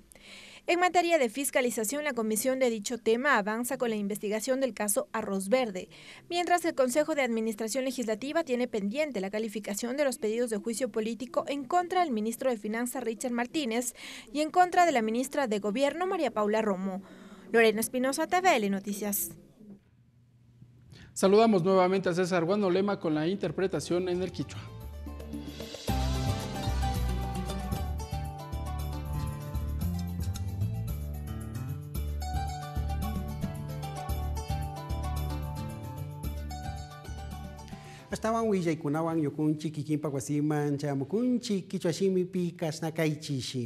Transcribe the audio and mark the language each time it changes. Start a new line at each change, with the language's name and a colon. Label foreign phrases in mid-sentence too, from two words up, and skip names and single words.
Spanish: En materia de fiscalización, la comisión de dicho tema avanza con la investigación del caso Arroz Verde, mientras el Consejo de Administración Legislativa tiene pendiente la calificación de los pedidos de juicio político en contra del ministro de Finanzas Richard Martínez y en contra de la ministra de Gobierno María Paula Romo. Lorena Espinosa, TVL Noticias. Saludamos nuevamente a César Guanolema con la interpretación en el quichua.
Quechua: Astawan willaykunawan yukunchi kikinpa wasiman chamukunchi kichwashimipi kashnakaychishi.